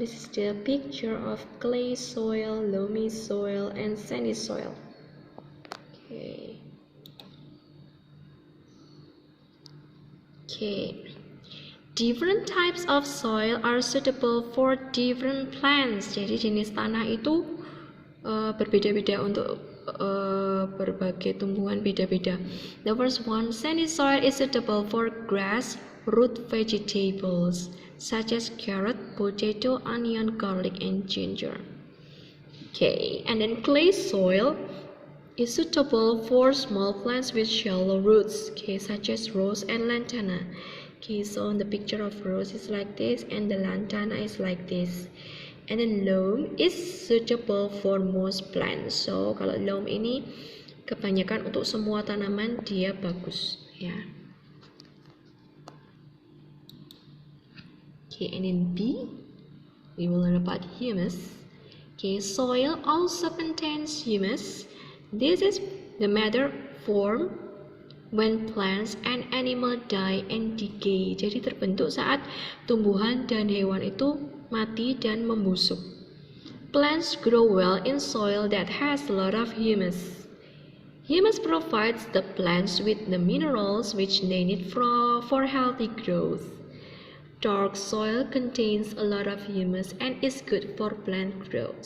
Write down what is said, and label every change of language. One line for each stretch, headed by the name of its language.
English: This is the picture of clay soil, loamy soil, and sandy soil. Okay. Different types of soil are suitable for different plants.
Indonesian: Jadi jenis tanah itu berbeda-beda untuk berbagai tumbuhan beda-beda.
English: The first one, sandy soil is suitable for grass, root vegetables such as carrot, potato, onion, garlic, and ginger. Okay, and then clay soil is suitable for small plants with shallow roots, okay, such as rose and lantana. Okay, so in the picture of rose is like this and the lantana is like this. And then loam is suitable for most plants.
Indonesian: So kalau loam ini kebanyakan untuk semua tanaman dia bagus, ya.
English: Okay, and in B, we will learn about humus. Okay, soil also contains humus. This is the matter formed when plants and animal die and decay.
Indonesian: Jadi terbentuk saat tumbuhan dan hewan itu mati dan membusuk.
English: Plants grow well in soil that has a lot of humus. Humus provides the plants with the minerals which they need for healthy growth. Dark soil contains a lot of humus and is good for plant growth.